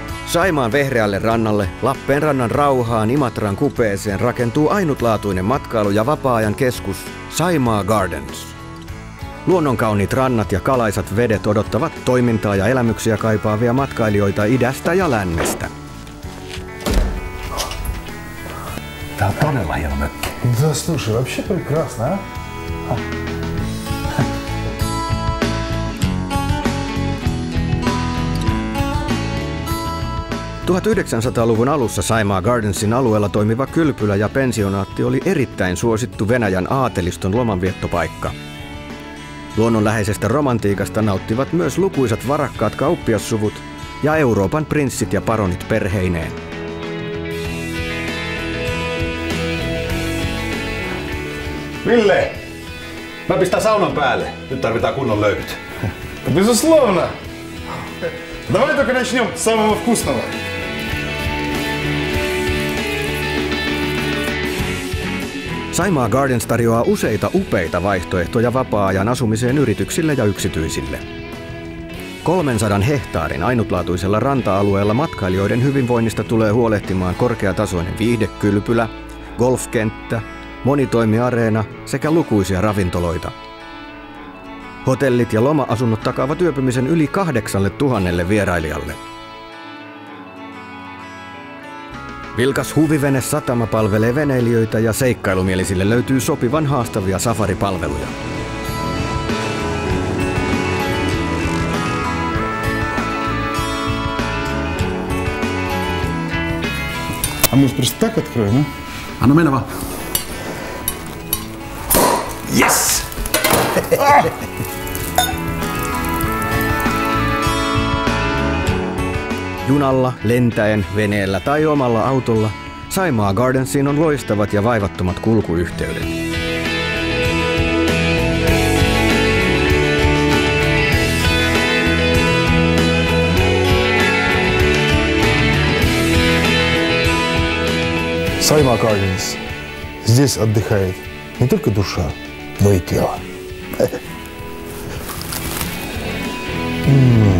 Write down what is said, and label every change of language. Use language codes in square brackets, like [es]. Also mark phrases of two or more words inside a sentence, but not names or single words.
[fi] Saimaan vehreälle rannalle, Lappeenrannan rauhaan, Imatran kupeeseen rakentuu ainutlaatuinen matkailu- ja vapaa-ajan keskus Saimaa Gardens. Luonnonkauniit rannat ja kalaisat vedet odottavat toimintaa ja elämyksiä kaipaavia matkailijoita idästä ja lännestä. Tää on todella hieno mökki. [ru] Да, слушай, вообще прекрасно, а? [fi] 1900-luvun alussa Saimaa Gardensin alueella toimiva kylpylä ja pensionaatti oli erittäin suosittu Venäjän aateliston lomanviettopaikka. Luonnonläheisestä romantiikasta nauttivat myös lukuisat varakkaat kauppiassuvut ja Euroopan prinssit ja baronit perheineen. Ville! Mä pistän saunan päälle. Nyt tarvitaan kunnon löylyt. [ru] Безусловно! Давай только начнем с самого вкусного. [fi] Saimaa Gardens tarjoaa useita upeita vaihtoehtoja vapaa-ajan asumiseen yrityksille ja yksityisille. 300 hehtaarin ainutlaatuisella ranta-alueella matkailijoiden hyvinvoinnista tulee huolehtimaan korkeatasoinen viihdekylpylä, golfkenttä, monitoimiareena sekä lukuisia ravintoloita. Hotellit ja loma-asunnot takaavat yöpymisen yli 8,000 vierailijalle. Vilkas huvivene-satama palvelee veneilijöitä ja seikkailumielisille löytyy sopivan haastavia safaripalveluja. [ru] А может просто так откроем, а? [fi] Anna mennä vaan. Yes! Junalla, lentäen, veneellä tai omalla autolla Saimaa Gardensiin on loistavat ja vaivattomat kulkuyhteydet. Saimaa Gardens. [ru] Здесь отдыхает не только душа, но и тело.